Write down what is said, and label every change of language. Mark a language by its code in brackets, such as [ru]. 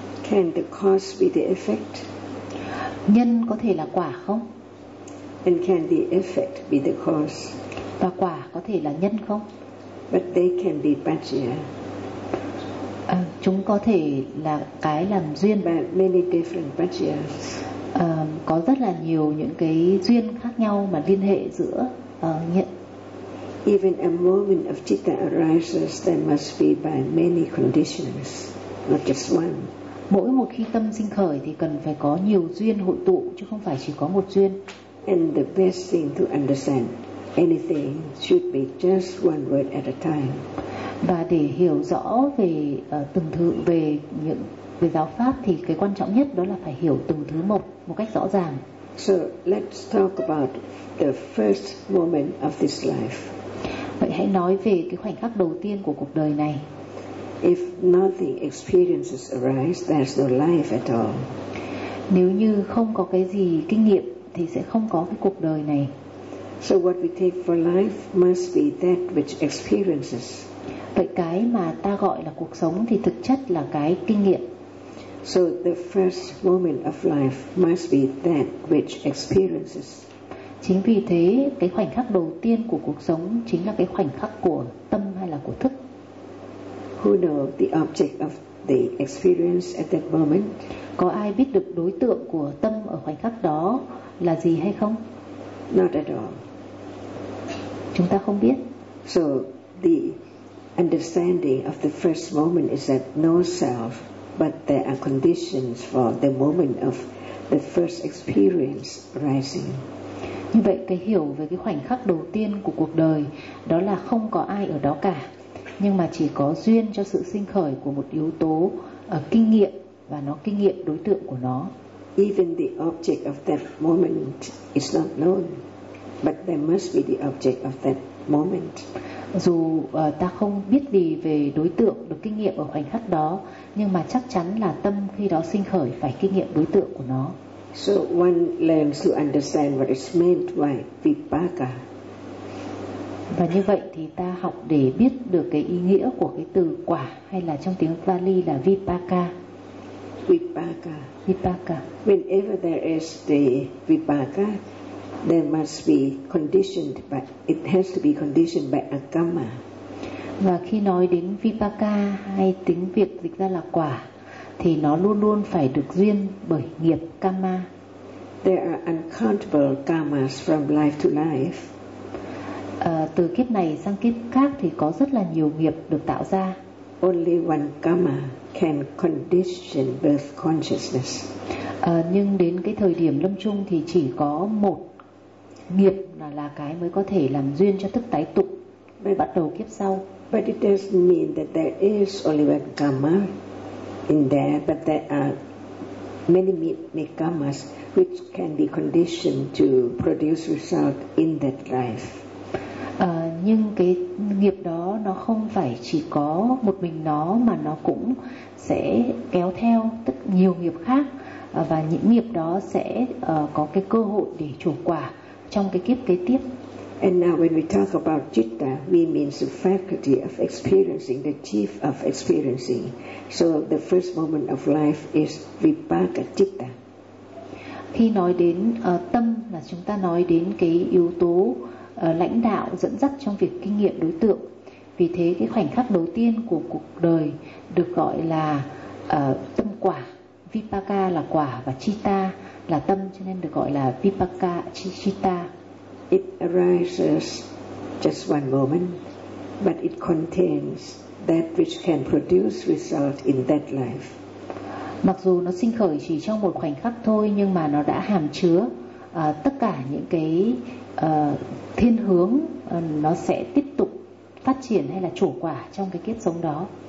[en] Can the cause be the effect? [vi] Nhân có thể là quả không? [en] And can the effect be the cause? [vi] Và quả có thể là nhân không? [en] But they can be paccaya. [vi] Chúng có thể là cái làm duyên. [en] Many different paccayas. [vi] Có rất là nhiều những cái duyên khác nhau mà liên hệ giữa nhận. [en] Even a moment of citta arises, there must be by many conditions, not just one. [vi] Mỗi một khi tâm sinh khởi thì cần phải có nhiều duyên hội tụ chứ không phải chỉ có một duyên. [en] And the best thing to understand. anything should be just one word at a time. [vi] Và để hiểu rõ về từng thứ về những về giáo pháp thì cái quan trọng nhất đó là phải hiểu từng thứ một cách rõ ràng. [en] So let's talk about the first moment of this life. [vi] Vậy hãy nói về cái khoảnh khắc đầu tiên của cuộc đời này. [en] If nothing experiences arise, there's no life at all. [vi] Nếu như không có cái gì kinh nghiệm thì sẽ không có cái cuộc đời này. [en] So what we take for life must be that which experiences. [vi] Vậy cái mà ta gọi là cuộc sống thì thực chất là cái kinh nghiệm. [en] So the first moment of life must be that which experiences. [vi] Chính vì thế, cái khoảnh khắc đầu tiên của cuộc sống chính là cái khoảnh khắc của tâm hay là của thức. [en] Who knows the object of the experience at that moment? [vi] Có ai biết được đối tượng của tâm ở khoảnh khắc đó là gì hay không? [en] Not at all. [vi] Chúng ta không biết. [en] So the understanding of the first moment is that no self, but there are conditions for the moment of the first experience arising. [vi] Như vậy cái hiểu về cái khoảnh khắc đầu tiên của cuộc đời đó là không có ai ở đó cả, nhưng mà chỉ có duyên cho sự sinh khởi của một yếu tố ở kinh nghiệm và nó kinh nghiệm đối tượng của nó. [en] Even the object of that moment is not known, but there must be the object of that moment. [vi] Dù ta không biết gì về đối tượng được kinh nghiệm ở khoảnh khắc đó, nhưng mà chắc chắn là tâm khi đó sinh khởi phải kinh nghiệm đối tượng của nó. [en] So one learns to understand what is meant by vipaka. [vi] Và như vậy thì ta học để biết được cái ý nghĩa của cái từ quả, hay là trong tiếng Pali là vipaka. [pi] Vipaka. Vipaka. [en] Whenever there is the vipaka, there must be conditioned by, it has to be conditioned by a karma. [vi] Và khi nói đến vipaka hay tiếng Việt dịch ra là quả thì nó luôn luôn phải được duyên bởi nghiệp karma. [en] There are uncountable karmas from life to life. [vi] Từ kiếp này sang kiếp khác thì có rất là nhiều nghiệp được tạo ra. [en] Only one karma can condition birth consciousness. [vi] Nhưng đến cái thời điểm lâm chung thì chỉ có một nghiệp là cái mới có thể làm duyên cho thức tái tục bắt đầu kiếp sau. [en] But it doesn't mean that there is only one karma in there, but there are many karmas which can be conditioned to produce result in that life. [vi] Nhưng cái nghiệp đó nó không phải chỉ có một mình nó, mà nó cũng sẽ kéo theo tất nhiều nghiệp khác, và những nghiệp đó sẽ có cái cơ hội để chủ quả trong cái kiếp kế tiếp. [en] And now when we talk about citta, we mean the faculty of experiencing, the chief of experiencing. So the first moment of life is vipaka citta. [vi] Khi nói đến tâm là chúng ta nói đến cái yếu tố lãnh đạo dẫn dắt trong việc kinh nghiệm đối tượng. Vì thế cái khoảnh khắc đầu tiên của cuộc đời được gọi là tâm quả. Vipaka là quả và citta là tâm, cho nên được gọi là vipaka citta. [en] It arises just one moment, but it contains that which can produce result in that life. [vi] Mặc dù nó sinh khởi chỉ trong một khoảnh khắc thôi, nhưng mà nó đã hàm chứa tất cả những cái thiên hướng nó sẽ tiếp tục phát triển hay là chủ quả trong cái kiếp sống đó.